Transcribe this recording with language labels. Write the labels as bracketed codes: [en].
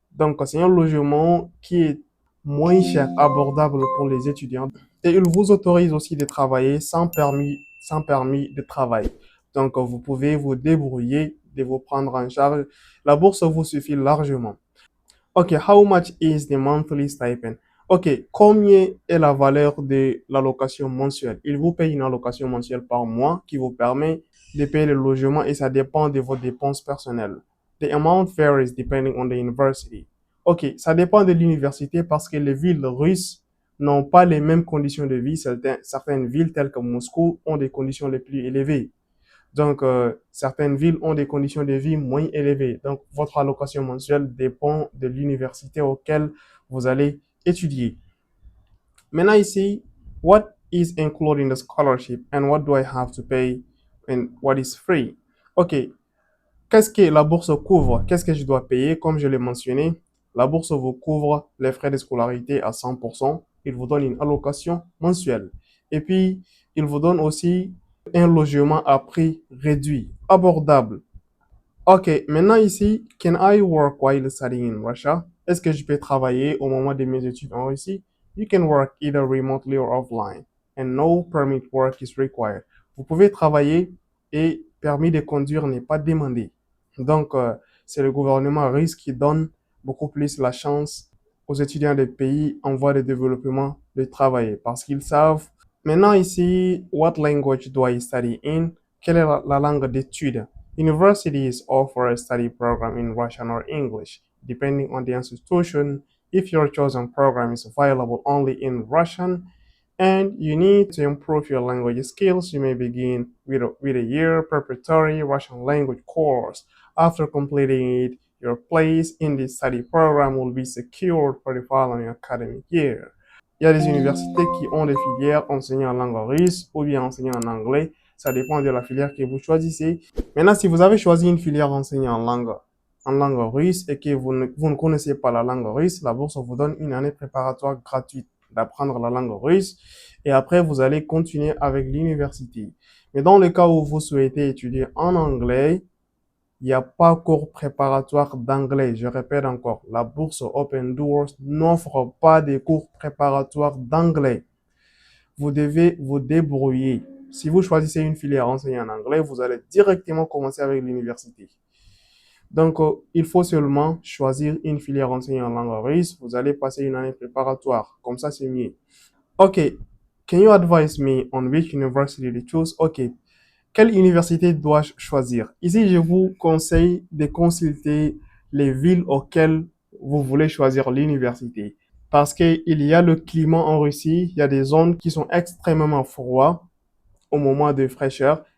[fr] Donc, c'est un logement qui est moins cher, abordable pour les étudiants. Et il vous autorise aussi de travailler sans permis de travail. Donc, vous pouvez vous débrouiller, de vous prendre en charge. La bourse vous suffit largement. [en] OK, how much is the monthly stipend? [fr] OK, combien est la valeur de l'allocation mensuelle? Il vous paye une allocation mensuelle par mois qui vous permet de payer le logement et ça dépend de vos dépenses personnelles. [en] The amount varies depending on the university. [fr] OK, ça dépend de l'université parce que les villes russes n'ont pas les mêmes conditions de vie. Certaines villes telles que Moscou ont des conditions les plus élevées. Donc, certaines villes ont des conditions de vie moins élevées. Donc, votre allocation mensuelle dépend de l'université auquel vous allez étudier. Maintenant ici, [en] what is included in the scholarship and what do I have to pay and what is free? [fr] OK, qu'est-ce que la bourse couvre? Qu'est-ce que je dois payer? Comme je l'ai mentionné, la bourse vous couvre les frais de scolarité à 100%. Il vous donne une allocation mensuelle. Et puis, il vous donne aussi un logement à prix réduit, abordable. Ok, maintenant ici, [en] can I work while studying in Russia? [fr] Est-ce que je peux travailler au moment de mes études en Russie? [en] You can work either remotely or offline, and no permit work is required. [fr] Vous pouvez travailler et permis de conduire n'est pas demandé. Donc, c'est le gouvernement russe qui donne beaucoup plus la chance aux étudiants des pays en voie de développement de travailler parce qu'ils savent. Maintenant ici, [en] what language do I study in? [fr] Quelle est la langue d'étude? [en] Universities offer a study program in Russian or English, depending on the institution. If your chosen program is available only in Russian and you need to improve your language skills, you may begin with a year preparatory Russian language course. After completing it, your place in the study program will be secured for the following academic year. [fr] Il y a des universités qui ont des filières enseignant en langue russe ou bien enseignant en anglais. Ça dépend de la filière que vous choisissez. Maintenant, si vous avez choisi une filière enseignant en langue russe et que vous ne connaissez pas la langue russe, la bourse vous donne une année préparatoire gratuite d'apprendre la langue russe et après vous allez continuer avec l'université. Mais dans le cas où vous souhaitez étudier en anglais, il n'y a pas cours préparatoire d'anglais. Je répète encore, la bourse Open Doors n'offre pas de cours préparatoires d'anglais. Vous devez vous débrouiller. Si vous choisissez une filière enseignée en anglais, vous allez directement commencer avec l'université. Donc, il faut seulement choisir une filière enseignée en langue russe. Vous allez passer une année préparatoire. Comme ça, c'est mieux. OK. [en] Can you advise me on which university to choose? OK. [fr] Quelle université dois-je choisir? Ici, je vous conseille de consulter les villes auxquelles vous voulez choisir l'université. Parce qu'il y a le climat en Russie, il y a des zones qui sont extrêmement froides au moment de fraîcheur.